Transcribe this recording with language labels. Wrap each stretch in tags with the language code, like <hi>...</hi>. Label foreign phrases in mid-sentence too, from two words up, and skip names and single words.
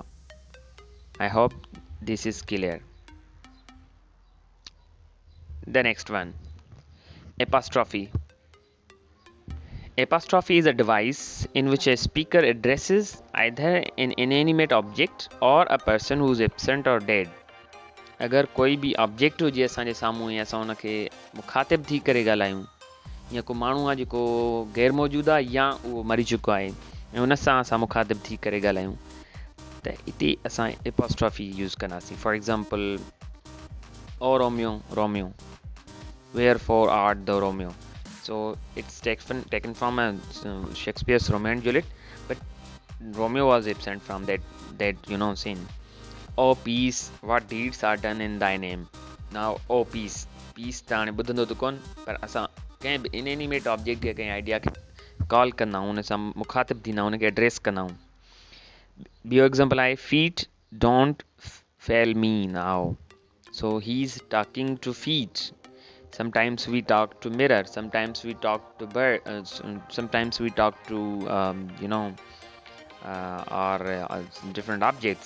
<en>I hope this is clear. The next one, apostrophe. Apostrophe is a device in which a speaker addresses either an inanimate object or a person who is absent or dead.</en> <sd>अगर कोई भी ऑब्जेक्ट हुजे असांजे साम्हूं ऐं असां उनखे मुखातिब थी करे ॻाल्हायूं, या को माण्हू आहे जेको ग़ैर मौजूदु आहे या उहो मरी चुको आहे ऐं उन सां असां मुखातिब थी करे ॻाल्हायूं, त हिते असां एपोस्ट्रॉफी यूज़ कंदासीं.</sd> <en>For example, O Romeo Romeo, wherefore art thou Romeo. So it's taken from Shakespeare's Romeo and Juliet, but Romeo was absent from that scene. Oh peace, what deeds are done in thy name. Now oh peace</en> <sd>त हाणे ॿुधंदो त कोन, पर असां कंहिं बि</sd> <en>inanimate object</en> <sd>खे कंहिं आइडिया खे कॉल कंदा आहियूं, उन सां मुखातिब थींदा आहियूं, उनखे एड्रेस कंदा आहियूं. ॿियो एग्ज़ाम्पल आहे,</sd> <en>feet don't fail me now. So he's talking to feet. Sometimes we talk to mirror, sometimes we talk to bird, sometimes we talk to different objects.</en>